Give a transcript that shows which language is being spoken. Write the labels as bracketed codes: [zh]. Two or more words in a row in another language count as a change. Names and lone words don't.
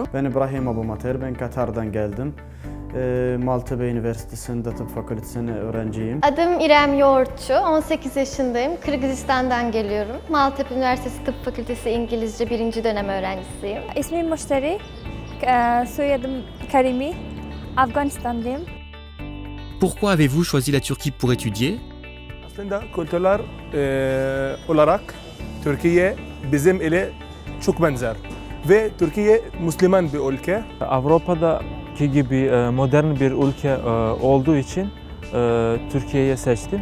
[tr] Ben İbrahim Abumater, ben Katar'dan geldim. Maltepe Üniversitesi'nde tıp fakültesinde öğrenciyim. Adım İrem Yoğurtçu, 18 yaşındayım. Kırgızistan'dan geliyorum. Maltepe Üniversitesi Tıp Fakültesi İngilizce 1. dönem öğrencisiyim. İsmim Muşteri, soyadım Karimi, Afganistan'dayım. [fr] Pourquoi avez-vous choisi la Turquie pour étudier? [tr] Aslında kültürler olarak Türkiye bizim ile çok benzer. Ve Türkiye Müslüman bir ülke. Avrupa'daki gibi modern bir ülke olduğu için Türkiye'yi seçtim.